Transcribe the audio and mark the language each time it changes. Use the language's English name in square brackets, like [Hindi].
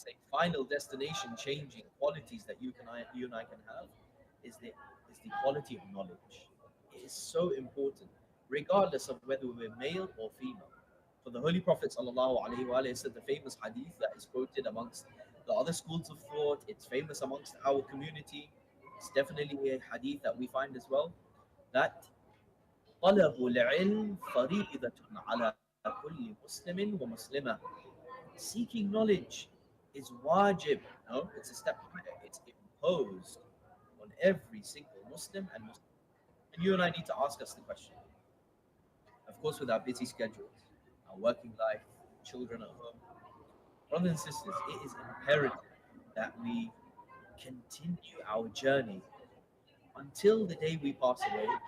[English] say, final destination changing qualities that you and I can have is the quality of knowledge. It is so important, regardless of whether we're male or female. For the Holy Prophet ﷺ said the famous hadith that is quoted amongst the other schools of thought. It's famous amongst our community. It's definitely a hadith that we find as well. That [Arabic] طلب العلم فريضة على كل مسلم ومسلمة. [English] Seeking knowledge is wajib. No, it's a step higher. It's imposed on every single Muslim and Muslim. And you and I need to ask us the question. Of course, with our busy schedules, our working life, children at home, brothers and sisters, it is imperative that we continue our journey until the day we pass away